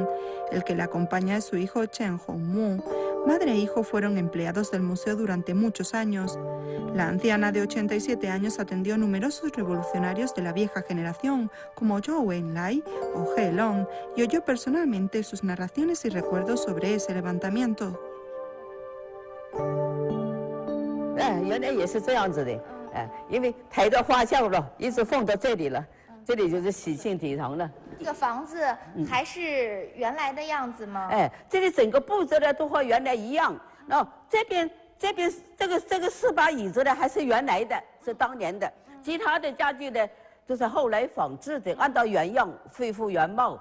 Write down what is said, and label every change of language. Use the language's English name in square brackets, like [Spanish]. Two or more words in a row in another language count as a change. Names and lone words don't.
[Spanish] El que la acompaña es su hijo Chen Hongmu. Madre e hijo fueron empleados del museo durante muchos años. La anciana de 87 años atendió a numerosos revolucionarios de la vieja generación, como Zhou Enlai o He Long, y oyó personalmente sus narraciones y recuerdos sobre ese levantamiento. [Chinese] 原来也是这样子的，因为抬到花轿了，一直放到这里了，这里就是喜庆礼堂了。这个房子还是原来的样子吗？这里整个布置呢都和原来一样。那这边这个4把椅子呢还是原来的，是当年的，其他的家具呢都是后来仿制的，按照原样恢复原貌。